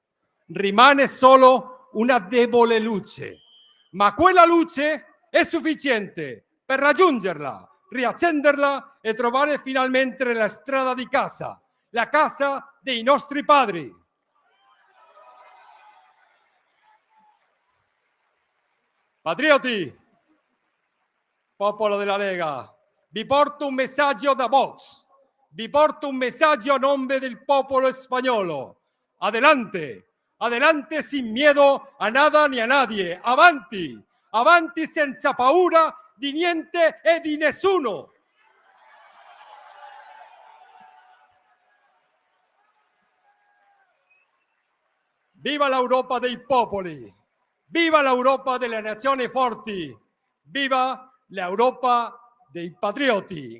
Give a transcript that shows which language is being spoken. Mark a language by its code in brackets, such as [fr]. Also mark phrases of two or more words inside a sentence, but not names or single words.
[it] Rimane solo una debole luce, ma quella luce è sufficiente per raggiungerla, riaccenderla e trovare finalmente la strada di casa, la casa dei nostri padri. Patrioti, popolo della Lega, vi porto un messaggio da Vox, vi porto un messaggio a nome del popolo spagnolo. [es] Adelante, adelante sin miedo a nada ni a nadie, [it] avanti, avanti senza paura di niente e di nessuno. Viva l'Europa dei popoli, viva l'Europa delle nazioni forti, viva l'Europa dei patrioti.